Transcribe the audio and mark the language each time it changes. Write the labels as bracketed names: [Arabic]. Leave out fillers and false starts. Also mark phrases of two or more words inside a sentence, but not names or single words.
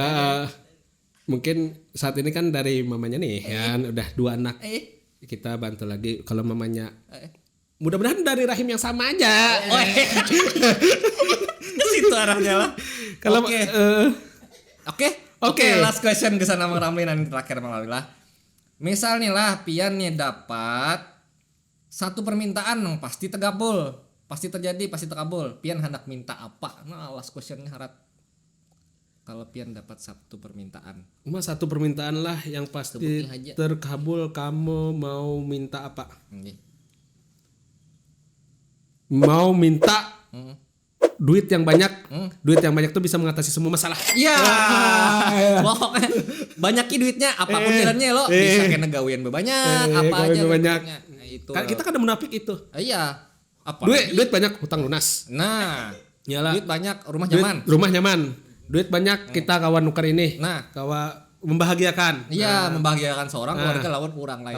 [Indonesian] Mungkin saat ini kan dari mamanya nih kan udah 2 anak. Kita bantu lagi kalau mamanya. Mudah-mudahan dari rahim yang sama aja. Situ arahnya lah. Kalau Oke, [English] last question [Indonesian] ke sana Mang Ramli nanti terakhir Mang Ramli lah. Misal nih lah pian nih dapat satu permintaan yang pasti terkabul, pasti terjadi, pasti terkabul. Pian hendak minta apa? Nah, [English] last questionnya [Indonesian] harap. Kalau pian dapat satu permintaan. cuma satu permintaan lah yang pasti Sebutin aja. terkabul, kamu mau minta apa? Nggih. Mau minta duit yang banyak. Duit yang banyak tuh bisa mengatasi semua masalah. Iya. Pokoknya banyak duitnya apapun jalannya lo bisa kena gawean banyak apa gawean aja banyak. Nah, itu. Kan kita kan ada munafik itu. Iya. Apa? Duit banyak hutang lunas. Nah, Iyalah. duit banyak rumah Duit, nyaman. rumah nyaman. Duit banyak kita kawan nuker ini. Nah. Kawa membahagiakan. Iya, membahagiakan seorang keluarga lawan orang lain.